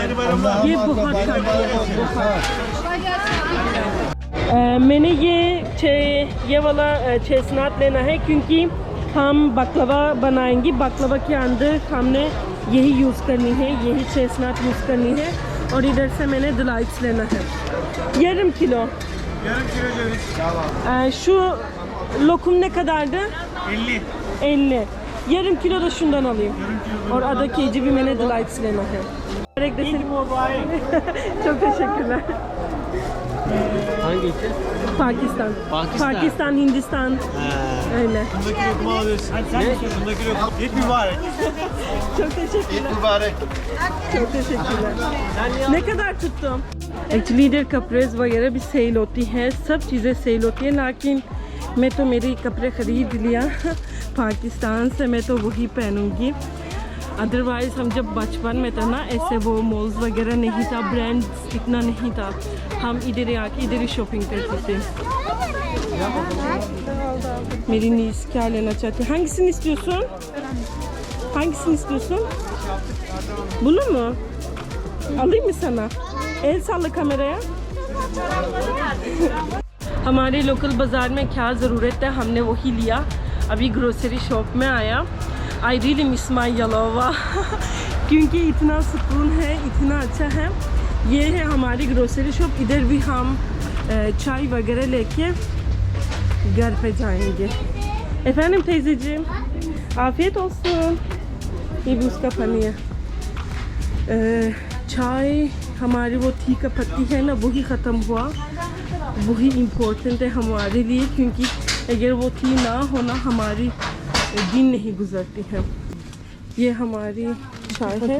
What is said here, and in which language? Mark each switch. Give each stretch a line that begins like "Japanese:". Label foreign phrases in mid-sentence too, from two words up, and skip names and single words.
Hindi: ये बहुत खाती है बहुत। मैंने ये वाला चेस्टनट लेना है क्योंकि हम बकलवा बनाएंगे। बकलवा के अंदर हमने यही यूज़ करनी है, यही चेस्टनट यूज़ करनी है। और इधर से मैंने डिलाइट्स लेना है
Turkish: yarım kilo. Yarım kilo ceviz. Şu lokum ne kadardı? 50. 50. Yarım kilo da şundan alayım.
Hindi: और आधा केजी भी मैंने डिलाइट्स लेना है।
Turkish: çok teşekkürler. Hangi ülke? Pakistan. Pakistan, Hindistan. Öyle. Bundaki lokumu alıyorsun. Hadi sen bundaki lokumu. İlk mübarek. Çok teşekkürler. İlk mübarek. çok teşekkürler. Ne kadar tuttum?
Hindi: Actually इधर कपड़े वगैरह भी सेल होती हैं, सब चीज़ें सेल होती हैं, लेकिन मैं तो मेरे कपड़े ख़रीद लिया पाकिस्तान से। मैं तो वही पहनूंगी। अदरवाइज़ हम जब बचपन में था ना, ऐसे वो मॉल्स वगैरह नहीं था, ब्रांड इतना नहीं था, हम इधर आके इधर ही शॉपिंग करते थे। मेरी नीस क्या लेना चाहती है?
Turkish: Hangisini istiyorsun? Hangisini istiyorsun? Bunu mu? Alayım mı sana? El salla kameraya।
Hindi: हमारे लोकल बाज़ार में क्या ज़रूरत है, हमने वही लिया। अभी ग्रोसरी शॉप में आया।
English: I really miss my Yalova
Hindi: क्योंकि इतना सुकून है, इतना अच्छा है। ये है हमारी ग्रोसरी शॉप। इधर भी हम चाय वगैरह लेके घर पे जाएंगे।
Turkish: Efendim teyzeciğim, afiyet olsun।
Hindi: ये भी उसका पानी है। चाय हमारी वो थी का पत्ती है ना, वही ख़त्म हुआ। वही इम्पोर्टेंट है हमारे लिए, क्योंकि अगर वो थी ना होना हमारी दिन नहीं गुजरती है। ये हमारी चाय है।